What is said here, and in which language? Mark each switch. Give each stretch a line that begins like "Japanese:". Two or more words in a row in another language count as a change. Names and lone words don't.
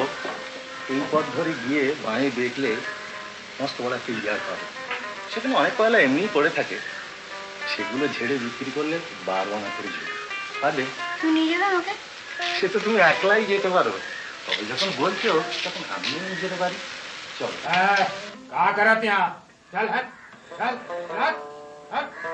Bangla: এই পথ ধরে গিয়ে বাঁয়ে দেখলে মস্ত বড় একটা ইয়ার পাবে, সেখানে অনেক কয়লা এমনিই পড়ে থাকে। সেগুলো ঝেড়ে বিক্রি করলে 12 আনা করে ঝুড়ি পাবে। তুমি নিয়ে যাবে আমাকে? সে তো তুমি একলাই যেতে পারো, তবে যখন বলছো তখন আমিও নিয়ে যেতে পারি। চল।
Bhojpuri: का करत यहाँ? चल हट, चल, हट, हट।